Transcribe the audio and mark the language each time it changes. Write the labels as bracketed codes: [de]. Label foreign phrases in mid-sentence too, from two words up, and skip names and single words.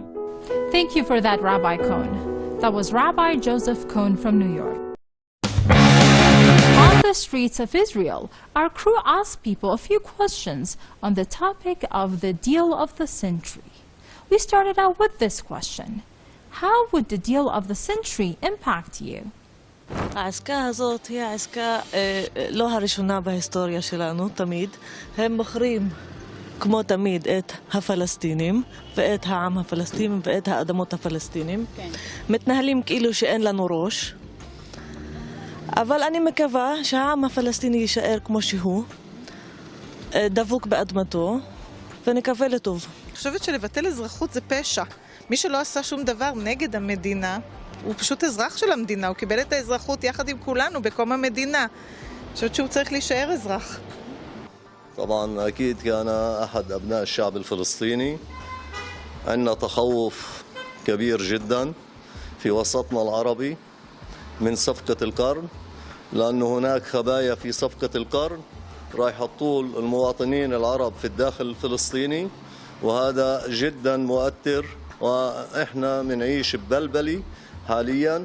[en] Thank you for that, Rabbi Cohn. That was Rabbi Joseph Cohn from New York. On the streets of Israel, our crew asked people a few questions on the topic of the deal of the century. We started out with this question: how would the deal of the century impact you? [he] העסקה הזאת היא העסקה לא הראשונה בהיסטוריה שלנו, תמיד. הם מוכרים, כמו תמיד, את הפלסטינים ואת העם הפלסטיני ואת האדמות הפלסטינים. מתנהלים כאילו שאין לנו ראש. אבל אני מקווה שהעם הפלסטיני יישאר כמו שהוא, דבוק באדמתו, ונקווה לטוב. אני חושבת שלבטל אזרחות זה פשע. מי שלא עשה שום דבר נגד המדינה, הוא פשוט אזרח של המדינה, הוא קיבל את האזרחות יחד עם כולנו בקום המדינה. אני חושבת שהוא צריך להישאר אזרח. [ar] طبعا أكيد كأنا أحد أبناء الشعب الفلسطيني عندنا تخوف كبير جدا في وسطنا العربي من صفقة القرن لأنه هناك خبايا في صفقة القرن راح يحطوا المواطنين العرب في الداخل الفلسطيني، وهذا جدا مؤثر، وإحنا بنعيش ببلبلة حاليا.